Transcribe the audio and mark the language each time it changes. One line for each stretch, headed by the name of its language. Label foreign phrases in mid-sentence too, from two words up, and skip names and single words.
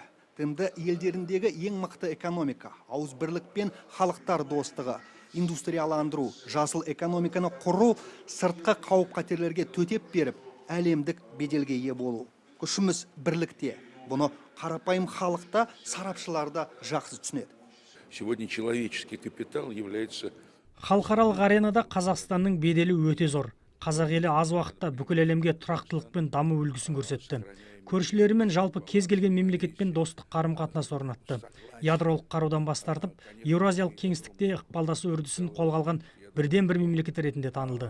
Kazakh: ТМД елдеріндегі ең мықты экономика, ауызбірлік пен халықтар достығы, индустрияландыру, жасыл экономиканы құру, сыртқы қауіп-қатерлерге төтеп беріп, әлемдік беделге ие болу. Күшіміз бірлікте. Бұны қарапайым халықта, сарапшыларда жақсы түсінеді.
Russian: Сегодня человеческий капитал является...
Kazakh: Халықаралық аренада Қазақстанның беделі өте зор. Қазақ елі аз уақытта бүкіл әлемге тұрақтылық пен даму үлгісін көрсетті. Көршілерімен жалпы кез келген мемлекетпен достық қарым-қатынас орнатты. Ядролық қарудан бас тартып, Еуразиялық кеңістікте ықпалдасу үрдісін қолға алған бірден-бір мемлекет ретінде танылды.